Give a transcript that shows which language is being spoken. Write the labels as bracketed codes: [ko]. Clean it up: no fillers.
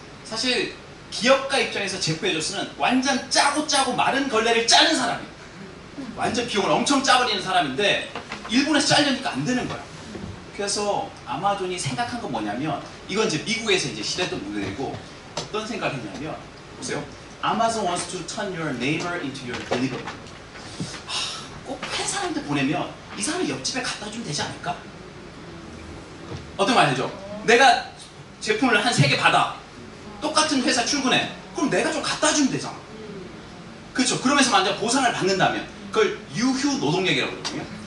[ko] 사실 기업가 입장에서 제프 베조스는 완전 짜고 마른 걸레를 짜는 사람이에요. 완전 비용을 엄청 짜버리는 사람인데 일본에서 짜려니까 안 되는 거야. 그래서 아마존이 생각한 건 뭐냐면 이건 이제 미국에서 이제 시대했던 모델이고 어떤 생각을 했냐면 보세요. [en] Amazon wants to turn your neighbor into your delivery. [ko] 꼭 한 사람한테 보내면 이 사람이 옆집에 갖다 주면 되지 않을까? 어떤 말이죠? 내가 제품을 한 3개 받아. 똑같은 회사 출근해. 그럼 내가 좀 갖다 주면 되잖아. 그렇죠? 그러면서 만약 보상을 받는다면 그걸 유휴 노동력이라고 그러거든요.